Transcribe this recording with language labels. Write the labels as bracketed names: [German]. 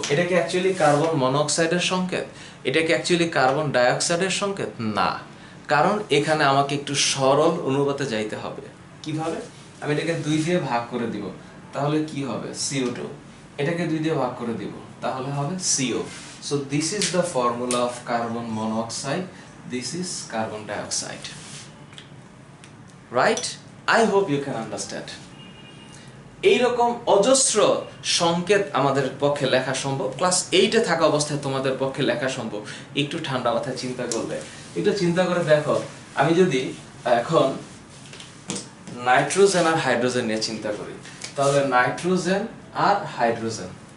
[Bangla] এটা কি actually carbon মনোঅক্সাইডের সংকেত? এটা কি অ্যাকচুয়ালি কার্বন ডাইঅক্সাইডের সংকেত? না, কারণ এখানে আমাকে একটু সরল অনুপাতে যাইতে হবে। কিভাবে? আমি এটাকে 2 দিয়ে ভাগ করে দিব, তাহলে কি হবে? CO2। এটাকে 2 দিয়ে ভাগ করে দিব, তাহলে হবে CO। [English] So this is the formula of carbon monoxide, this is carbon dioxide, right? I hope you can understand. [Bangla] এইরকম অজস্র সংকেত আমাদের পক্ষে লেখা সম্ভব, ক্লাস 8-এ থাকা অবস্থায় তোমাদের পক্ষে লেখা সম্ভব। একটু ঠান্ডা মাথায় চিন্তা করবে, একটু চিন্তা করে দেখো, আমি যদি এখন নাইট্রোজেন আর হাইড্রোজেন নিয়ে চিন্তা করি, তাহলে নাইট্রোজেন আর হাইড্রোজেন।